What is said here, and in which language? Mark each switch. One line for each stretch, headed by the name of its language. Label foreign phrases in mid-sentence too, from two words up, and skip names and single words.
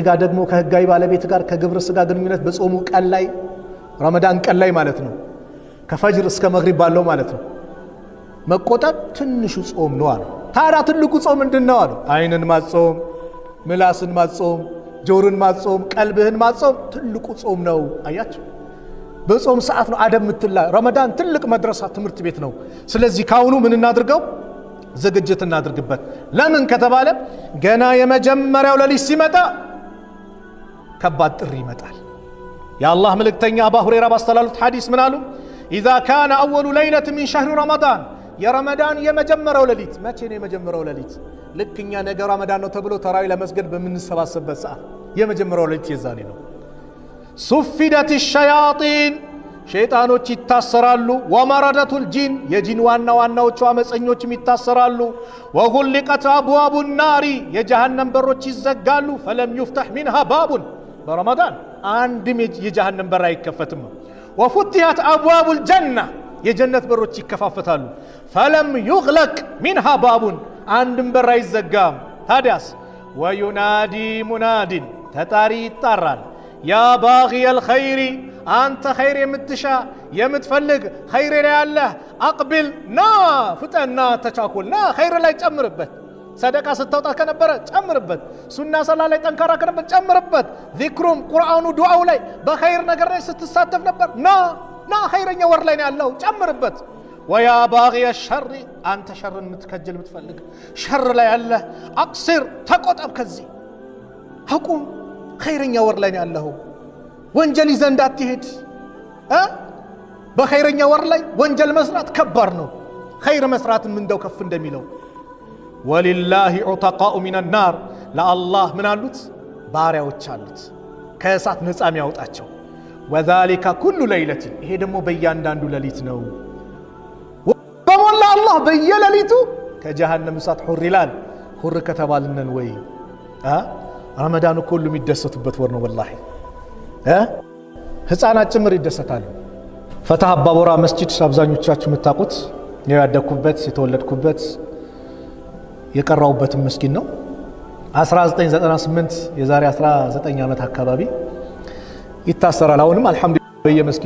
Amharic: ጋር ደግሞ ከህጋዊ ባለቤት ጋር ከግብረ ስጋ ግንኙነት በጾሙ ቀን ላይ ረመዳን ቀን ላይ ማለት ነው ከፈጅር እስከ መግሪብ ባለው ማለት ነው መቆጠብ ትንሹ ጾም ነው አሉ ታዲያ ትልቁ ጾም ምንድነው አሉ አይንን ማጾም ምላስን ማጾም ጆሮን ማጾም ቀልብህን ማጾም ትልቁ ጾም ነው አያችሁ በጾም ሰዓት ነው አደም ምትላ ረመዳን ትልቅ መድረሳ ትምህርት ቤት ነው ስለዚህ ካሁኑ ምን እናድርገው ዝግጅት እናድርግበት ለምን ከተባለ ገና የመጀመሪያው ለሊት ሲመጣ ከባድ ጥሪ ይመጣል የአላህ መልእክተኛ አባ ሁረይራ ባስተላለፉት ሐዲስ ምን አሉ
Arabic: اذا كان اول ليله من شهر رمضان يا رمضان
Amharic: የመጀመሪያው ለሊት መቼ ነው የመጀመሪያው ለሊት ልክኛ ነገ ረመዳን ነው ተብሎ ተራዊ ለመስገድ በምንሰባሰብበት ሰዓት የመጀመሪያው ለሊት የዛኔ ነው
Arabic: صفدت الشياطين
Amharic: ሸይጣኖች ይታሰራሉ
Arabic: ومردة الجن
Amharic: የጂን ዋናዎቹ አመፀኞችም ይታሰራሉ
Arabic: وغلقت ابواب النار
Amharic: የጀሃነም በሮች ይዘጋሉ
Arabic: فلم يفتح منها باب برمضان
Amharic: አንድም የጀሃነም በር አይከፈትም
Arabic: وفتحت ابواب الجنه
Amharic: የጀነት በሮች ይከፋፈታሉ
Arabic: فلم يغلق منها
Amharic: باب አንድም በር አይዘጋም ታዲያስ
Arabic: وينادي مناد
Amharic: ተጣሪ ይጣራል
Arabic: يا باغي الخير انت خير يمتشا يمتفلق خير
Amharic: ላይ ያለ
Arabic: اقبل نا
Amharic: ፍጠና ተቻኩልና خير ላይ ጨምርበት ሰደቃ ስተውጣ ከነበረ ጨምርበት ሱና ሰላ ላይ ጠንካራ ከነበረ ጨምርበት ዚክሩም ቁርአኑ ዱዓው ላይ በخير ነገር ላይ ስትሳተፍ ነበር ና خيرኛ ወር ላይ ነው ያለው ጨምርበት
Arabic: ويا باغي الشر انت شر متكجل متفلق شر
Amharic: ላይ ያለ اقصر ተቆጠብ ከዚህ አቁም خيرኛ ወር ላይ ነው ያለው ወንጀል ይዘንድ አትሄድ በخيرኛ ወር ላይ ወንጀል መስራት ከባድ ነው خير መስራትም እንደው ከፍ እንደሚለው
Arabic: ولله عتقاء من النار لا الله من
Amharic: አሉት ባሪያዎች አሉት ከእሳት ነፃ የሚያወጣቸው
Arabic: وذلك كل ليله
Amharic: ይሄ ደግሞ በእያንዳንዱ ሌሊት ነው በሞላ አላህ በየሌሊቱ ከጀሃነም እሳት ሁር ይላል ሁር ከተባልነን ወይ ረመዳን ሁሉ የሚደሰቱበት ወር ነው والله ህፃናት ጭምር ይደሰታሉ ፈታህ አባቦራ መስጂድ አብዛኞቻችሁ መታቁት ያደኩበት የተወለድኩበት የቀራውበት መስጊድ ነው 1998 የዛሬ 19 ዓመት አካባቢ ይታሰራል። አሁንም አልহামዱሊላህ በየመስጊዱ